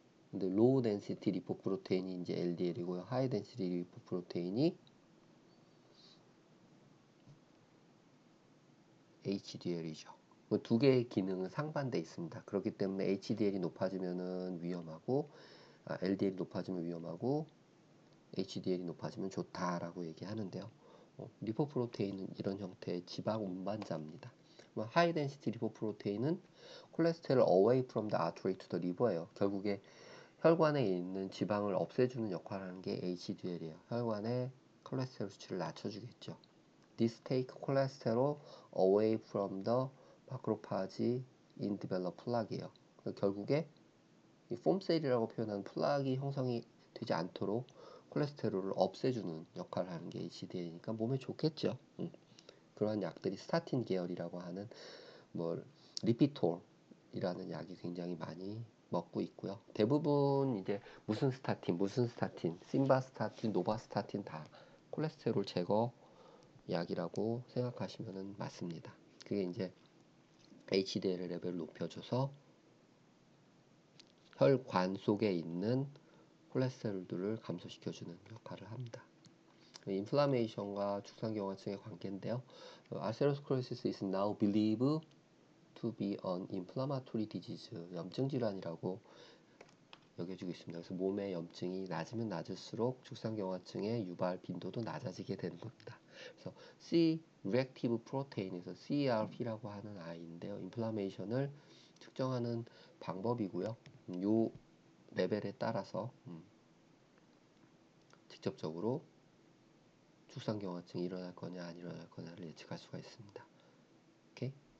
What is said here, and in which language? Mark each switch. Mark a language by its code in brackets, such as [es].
[ko] 근데 로우 덴시티 리포프로테인이 이제 LDL이고요. 하이 덴시티 리포프로테인이 HDL이죠. 두 개의 기능은 상반돼 있습니다. 그렇기 때문에 HDL이 높아지면은 위험하고 LDL이 높아지면 위험하고 HDL이 높아지면 좋다라고 얘기하는데요. 리포프로테인은 이런 형태의 지방 운반자입니다. [en] 하이 덴시티 리포프로테인은 콜레스테롤 away from the artery to the liver예요. [ko] 결국에 혈관에 있는 지방을 없애주는 역할을 하는 게 HDL이에요. 혈관의 콜레스테롤 수치를 낮춰주겠죠. [en] This take cholesterol away from the macrophage in develop plaque이에요. [ko] 결국에 이 폼셀이라고 표현하는 플락이 형성이 되지 않도록 콜레스테롤을 없애주는 역할을 하는 게 HDL이니까 몸에 좋겠죠. 그러한 약들이 스타틴 계열이라고 하는 뭐 리피톨이라는 약이 굉장히 많이 먹고 있고요. 대부분 이제 무슨 스타틴, 심바스타틴, 노바스타틴 다 콜레스테롤 제거 약이라고 생각하시면 맞습니다. 그게 이제 HDL 레벨을 높여줘서 혈관 속에 있는 콜레스테롤들을 감소시켜주는 역할을 합니다. 인플라메이션과 죽상경화증의 관계인데요. [en] 아테로스클로시스 is now believed to be an inflammatory disease, [ko] 염증 질환이라고 여겨지고 있습니다. 그래서 몸의 염증이 낮으면 낮을수록 죽상경화증의 유발 빈도도 낮아지게 되는 겁니다. 그래서 C-reactive protein에서 CRP라고 하는 아이인데요. 인플라메이션을 측정하는 방법이고요. 요 레벨에 따라서 직접적으로 죽상경화증이 일어날 거냐 안 일어날 거냐를 예측할 수가 있습니다. 오케이?